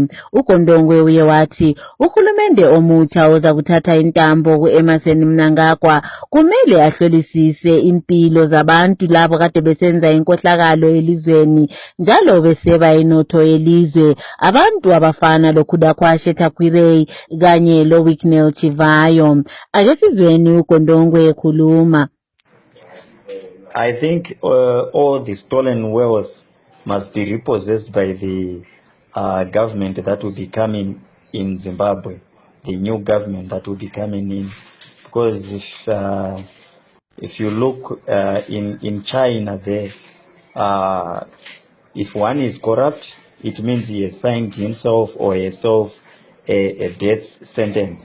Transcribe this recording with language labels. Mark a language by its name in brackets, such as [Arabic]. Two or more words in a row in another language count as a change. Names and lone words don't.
[North Ndebele] uKondongwe uye wathi uhulumende omutsha oza kuthatha intambo kuEmmerson Mnangagwa kumele ahlolisise impilo zabantu labo kade besenza inkohlakalo elizweni njalo beseba inotho yelizwe, abantu abafana loKhudakwashe Takwirei kanye loWicknell Chivayo. Ake sizweni uKondongwe ekhuluma. [English] I think all the stolen wealth must be repossessed by the government that will be coming in Zimbabwe, the new government that will be coming in. Because if you look in China there, if one is corrupt, it means he has signed himself or herself a death sentence.